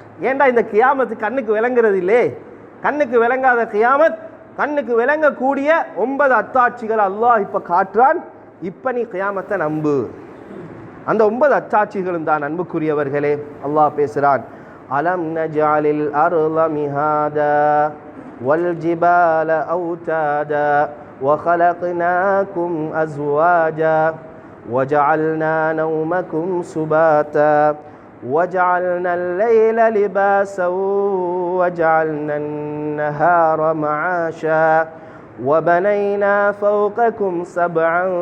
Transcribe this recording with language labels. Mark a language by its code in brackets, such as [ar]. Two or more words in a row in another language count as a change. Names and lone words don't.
[ta] ஏண்டா இந்த கியாமத்து கண்ணுக்கு விளங்குறது இல்லே, கண்ணுக்கு விளங்காத கியாமத், கண்ணுக்கு விளங்கக்கூடிய 9 அத்தாட்சிகளை அல்லாஹ் இப்போ காட்டுறான். இப்போ நீ கியாமத்தை நம்பு. அந்த 9 அத்தாட்சிகளும் தான் அன்புக்குரியவர்களே. அல்லாஹ் பேசுகிறான், [ar] ألم نجعل الأرض مهادا والجبال أوتادا وخلقناكم أزواجا وجعلنا نومكم سباتا وجعلنا الليل لباسا وجعلنا النهار معاشا وبنينا فوقكم 7